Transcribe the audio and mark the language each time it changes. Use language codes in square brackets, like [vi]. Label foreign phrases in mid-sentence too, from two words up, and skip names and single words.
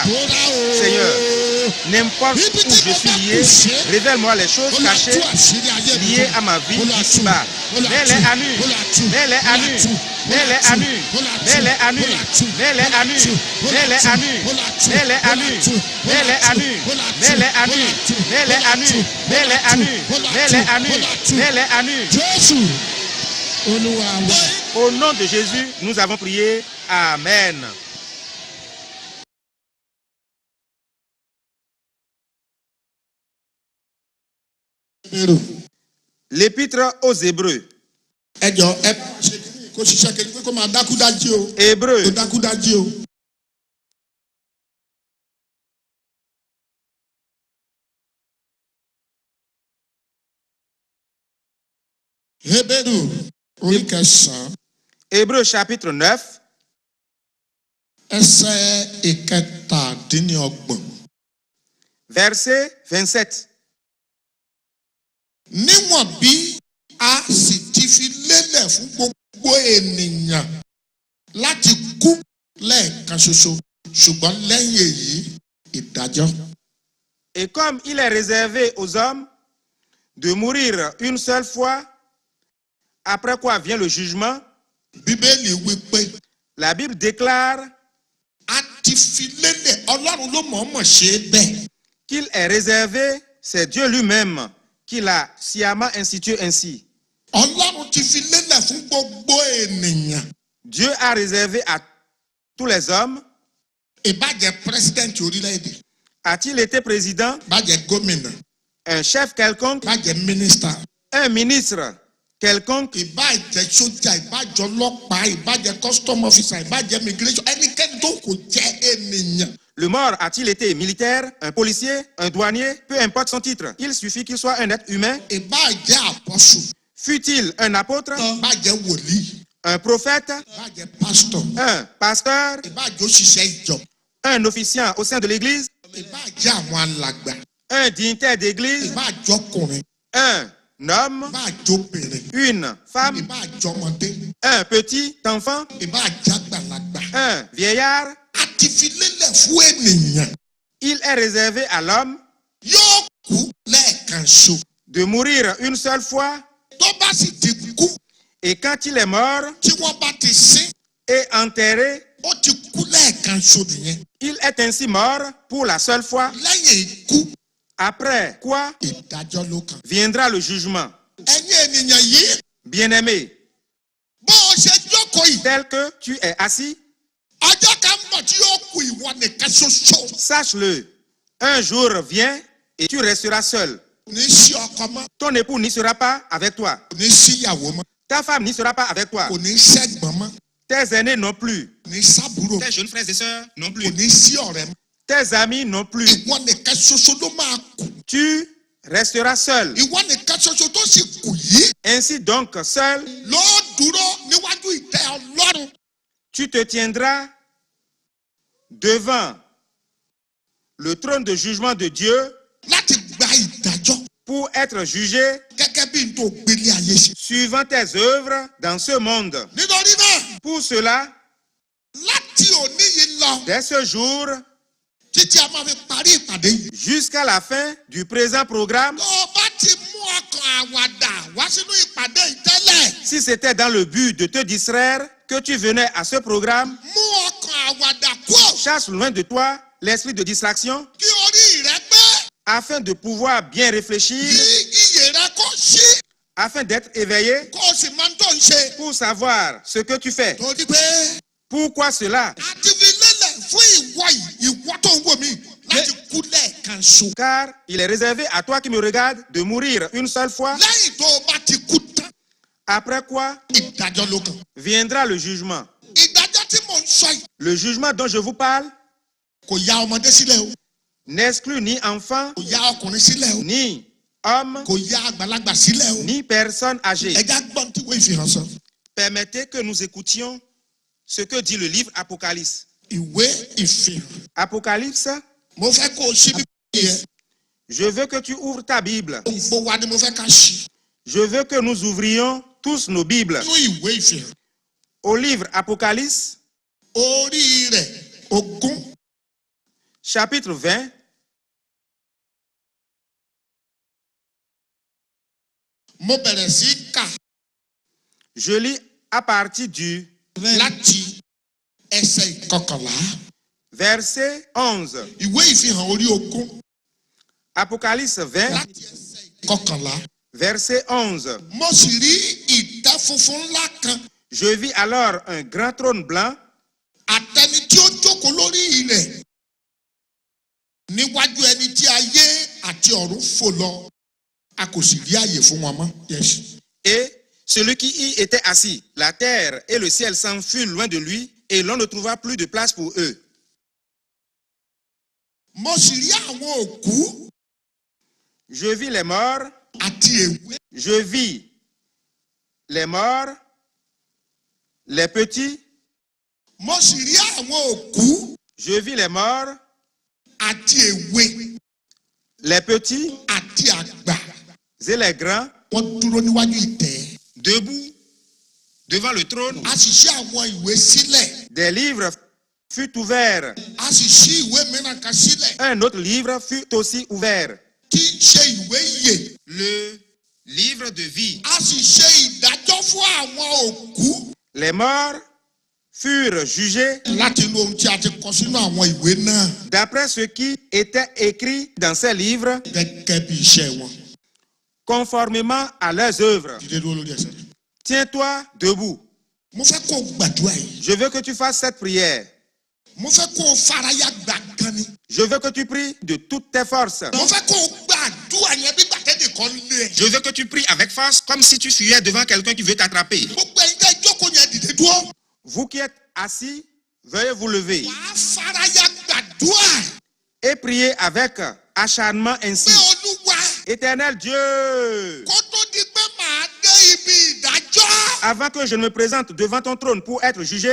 [fr] Seigneur, n'importe où je suis lié, révèle-moi les choses cachées liées à ma vie ici-bas. Mets-les à nu, mets-les à nu, mets-les à nu, mets-les à nu, mets-les à nu, mets-les à nu, mets-les à nu, mets-les à nu, mets-les à nu, mets-les à nu, mets-les à nu, mets-les à nu, mets-les à nu. [yo] Jésù Olúwa wa. [fr] Au nom de Jésus, nous avons prié. Amen. L'épître aux Hébreux. [yo] Ẹ jọ ẹ ṣe kó ṣiṣẹ́ kejì pé kó máa dákúdájí o. [fr] Hébreux, [yo] Kó dákúdájí o. Hébérù orí kẹsàn-án [fr] Hébreux chapitre 9, [yo] ẹsẹ̀ ìkẹtàdínlọ́gbọ̀n. [fr] verset 27. [yo] Níwọ̀n bí a sì ti fi lélẹ̀ fún gbogbo ènìyàn láti kú lẹ́ẹ̀kan ṣoṣo ṣùgbọ́n lẹ́yìn èyí ìdájọ́. [fr] Et comme il est réservé aux hommes de mourir une seule fois, après quoi vient le jugement, [yo] Bíbélì wí pé [fr] la Bible déclare [yo] a ti fi lélẹ̀ Ọlọ́run ló mọ̀ọ́mọ̀ ṣe é bẹ́ẹ̀. [fr] qu'il est réservé, c'est Dieu lui-même qui l'a sciemment institué ainsi. [yo] Ọlọ́run ti fi lélẹ̀ fún gbogbo ènìyàn. [fr] Dieu a réservé à tous les hommes. [yo] Ìbàjẹ́ pírẹsidẹ́ǹtì orílẹ̀-èdè, [fr] A-t-il été président, [yo] ìbàjẹ́ gómìnà, [fr] un chef quelconque, [yo] ìbàjẹ́ mínísítà, [fr] un ministre quelconque, [yo] ìbàjẹ́ sójà, ìbàjẹ́ ọlọ́pàá, ìbàjẹ́ [en] custom officer, [yo] ìbàjẹ́ immigration, ẹnikẹ́ni tó kò jẹ́ ènìyàn. [fr] le mort a-t-il été militaire, un policier, un douanier, peu importe son titre. Il suffit qu'il soit un être humain. [yo] Ìbàjẹ́ àpọ́sù, [fr] Fut-il un apôtre, [yo] ìbàjẹ́ wòlíì, [fr] un prophète, [yo] ìbàjẹ́ pásítọ̀, [fr] un pasteur, [yo] ìbàjẹ́ òṣìṣẹ́ ìjọ, [fr] un officiant au sein de l'église, [yo] ìbàjẹ́ àwọn alàgbà, [fr] un dignitaire d'église, [yo] ìbàjẹ́ ọkùnrin, [fr] un homme, [yo] ìbàjẹ́ obìnrin, [fr] une femme, [yo] ìbàjẹ́ ọmọdé, [fr] un petit enfant, [yo] ìbàjẹ́ àgbàlagbà. [fr] un vieillard. [yo] A ti fi lélẹ̀ fún ènìyàn. [fr] Il est réservé à l'homme [yo] Yóò kú lẹ́ẹ̀kan ṣo. [fr] de mourir une seule fois, [yo] Tó bá sì ti kú, [fr] et quand il est mort [yo] tí wọ́n bá ti sin, [fr] et enterré, [yo] ó ti kú lẹ́ẹ̀kan ṣo nìyẹn. [fr] il est ainsi mort pour la seule fois, [yo] Lẹ́yìn ikú, [fr] après quoi [yo] ìdájọ́ ló kàn. [fr] viendra le jugement. [yo] Ẹ̀yin ènìyàn yìí, [fr] Bien-aimé, [yo] bó o ṣe jókòó yìí, [fr] tel que tu es assis, [yo] ọjọ́ kan ń bọ̀ tí yóò kú ìwọ nìkan ṣoṣo. [fr] sache-le, un jour vient et tu resteras seul. [yo] Kò ní sí ọkọ mọ́, [fr] Ton époux n'y sera pas avec toi. [yo] kò ní sí ìyàwó mọ́, [fr] Ta femme n'y sera pas avec toi. [yo] kò ní sẹ́gbọ̀n mọ́, [fr] Tes aînés non plus. [yo] kò ní sábúrò, [fr] Tes jeunes frères et sœurs non [yo] kò [fr] plus. [yo] ní sí ọ̀rẹ́ mọ́. [fr] Tes amis non plus. [yo] Ìwọ nìkan ṣoṣo ló máa kú. [fr] Tu resteras seul. [yo] Ìwọ nìkan ṣoṣo tó sì kù yìí [fr] Ainsi donc, seul, [yo] ló dúró níwájú ìtẹ́ Ọlọ́run. [fr] tu te tiendras devant le trône de jugement de Dieu [yo] Láti gba ìdájọ́ [fr] pour être jugé [yo] gẹ́gẹ́ bí n tó gbélé ayé ṣe. [fr] suivant tes œuvres dans ce monde. [yo] Nítorí náà, [fr] Pour cela, [yo] láti òní yìí lọ [fr] dès ce jour, [yo] títí a máa fi parí ìpàdé yìí. [fr] jusqu'à la fin du présent programme, [yo] tó o bá ti mú ọkàn àwàdà wá sínú ìpàdé yìí tẹ́lẹ̀. [fr] si c'était dans le but de te distraire que tu venais à ce programme, [yo] mú ọkàn àwàdà kúrò. [fr] chasse loin de toi l'esprit de distraction [yo] kí orí rẹ pé. [fr] afin de pouvoir bien réfléchir, [yo] kí iyè rẹ kó sí. [fr] afin d'être éveillé [yo] kó o sì máa ń tó ń ṣe. [fr] pour savoir ce que tu fais. [yo] torí pé [fr] Pourquoi cela? [yo] àti fi lélẹ̀ fún ìwọ yìí ìwọ tó ń wò mí láti kú lẹ́ẹ̀kan ṣo. [fr] Car il est réservé à toi qui me regarde de mourir une seule fois, [yo] lẹ́yìn tó o bá ti kú tán [fr] après quoi [yo] ìdájọ́ ló kàn. [fr] viendra le jugement. [yo] ìdájọ́ tí mò ń sọ yìí [fr] Le jugement dont je vous parle [yo] kò ya ọmọdé sílẹ̀ o [fr] n'exclut ni enfant, [yo] kò ya ọkùnrin sílẹ̀ o [fr] ni homme, [yo] kò ya àgbàlagbà sílẹ̀ o. [fr] ni personne âgée. [yo] ẹja gbọ́n tí wọ́n ìfihàn sọ. [fr] Permettez que nous écoutions ce que dit le livre Apocalypse. [yo] ìwé ìfihàn. [fr] Apocalypse, [yo] mo fẹ́ kó o ṣí bí yẹ. [fr] je veux que tu ouvres ta Bible. [yo] gbogbo wa ni mo fẹ́ ká ṣí. [fr] Je veux que nous ouvrions tous nos Bibles [yo] nínú ìwé ìfihàn. [fr] au livre Apocalypse, [yo] orí rẹ̀ ogún [fr] chapitre 20, [yo] mo bẹ̀rẹ̀ sí kà [fr] je lis à partir du [yo] láti ẹsẹ̀ ìkọkànlá. [fr] verset 11. [yo] ìwé ìfihàn orí ogún [fr] Apocalypse 20, [yo] láti ẹsẹ̀ ìkọkànlá. [fr] verset 11. [yo] mo sì rí ìtẹ́ funfun ńlá kan [fr] Je vis alors un grand trône blanc [yo] àtẹni tí ó jókòó lórí rẹ̀ níwájú ẹni tí ayé àti ọ̀run fò lọ a kò sì rí àyè fún wọn mọ́. Yes. [fr] et celui qui y était assis. La terre et le ciel s'enfuirent loin de lui et l'on ne trouva plus de place pour eux. [yo] mo sì rí àwọn òkú [fr] Je vis les morts, [yo] àti èwe [fr] je vis les morts, les petits, [yo] mo sì rí àwọn òkú [fr] je vis les morts, [yo] àti èwe [fr] les petits [yo] àti àgbà [fr] et les grands [yo] wọ́n dúró níwájú ìtẹ́. [fr] debout devant le trône. [yo] a sì ṣí àwọn ìwé sílẹ̀. [fr] Des livres furent ouverts. [yo] a sì ṣí ìwé mìíràn kan sílẹ̀ [fr] Un autre livre fut aussi ouvert. [yo] tí í ṣe ìwé ìyè. [fr] Le livre de vie. [yo] a sì ṣe ìdájọ́ fún àwọn òkú. [fr] Les morts furent jugés [yo] láti inú ohun tí a ti kọ sínú àwọn ìwé náà. [fr] d'après ce qui était écrit dans ces livres, [yo] gẹ́gẹ́ bí iṣẹ́ wọn. [fr] conformément à leurs œuvres. [yo] dìde dúró lórí ẹsẹ̀ rẹ̀. [fr] Tiens-toi debout. [yo] mo fẹ́ kó o gbàdúrà yìí. [fr] Je veux que tu fasses cette prière. [yo] mo fẹ́ kó o faraya gbà gan ni. [fr] Je veux que tu pries de toutes tes forces. [yo] mo fẹ́ kó o gbàdúrà yẹn bí gbàtẹ́dì kan lé ẹ. [fr] Je veux que tu pries avec force comme si tu fuyais devant quelqu'un qui veut t'attraper. [yo] gbogbo ẹ̀yin tẹ́ jókòó yẹn dìde dúró. [fr] Vous qui êtes assis, veuillez vous lever [yo] wàá faraya gbàdúrà. [fr] et prier avec acharnement ainsi. [yo] pé olúwa [fr] Éternel Dieu, [yo] kó tó di pé màá dé ibi ìdájọ́. [fr] avant que je ne me présente devant ton trône pour être jugé,